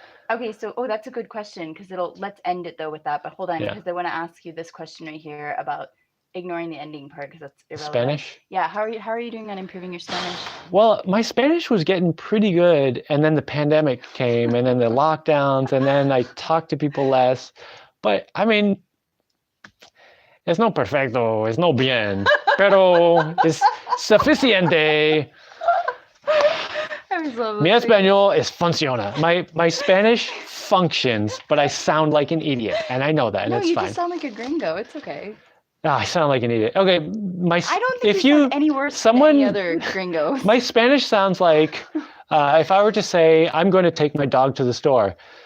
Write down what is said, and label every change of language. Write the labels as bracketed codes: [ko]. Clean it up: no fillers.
[en] Okay, so that's a good question, because let's end it though with that. But hold on, because I want to ask you this question right here about ignoring the ending part, because that's irrelevant. Spanish? Yeah. How are you doing on improving your Spanish? Well, my Spanish was getting pretty good, and then the pandemic came, and then the lockdowns, and then I talked to people less. But I mean, [es] es no perfecto, es no bien, pero es suficiente. Mi español es funciona. [en] My Spanish functions, but I sound like an idiot, and I know that, and it's fine. No, you just sound like a gringo. It's okay. I sound like an idiot. Okay, I don't think you sound any worse than any other gringos. My Spanish sounds like if I were to say, I'm going to take my dog to the store.